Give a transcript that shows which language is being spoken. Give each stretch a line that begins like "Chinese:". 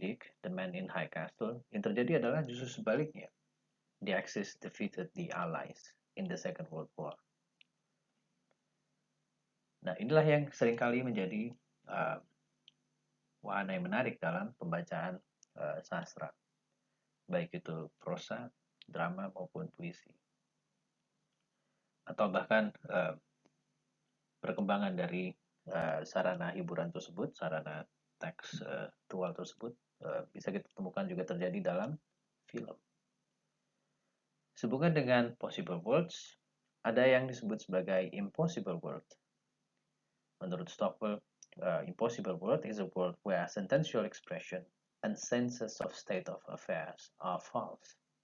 Indonesian: Dick, The Man in High Castle, yang terjadi adalah justru sebaliknya.
English: The Axis defeated the Allies in the Second World War.
Indonesian: Nah, inilah yang seringkali menjadi wahana yang menarik dalam pembacaan sastra, baik itu prosa, drama maupun puisi, atau bahkan perkembangan dari sarana hiburan tersebut, sarana tekstual tersebut bisa kita temukan juga terjadi dalam film. Sehubungan dengan possible worlds, ada yang disebut sebagai impossible world. Menurut Stockwell,
English: impossible world is a world where sentential expression and senses of state of affairs are false.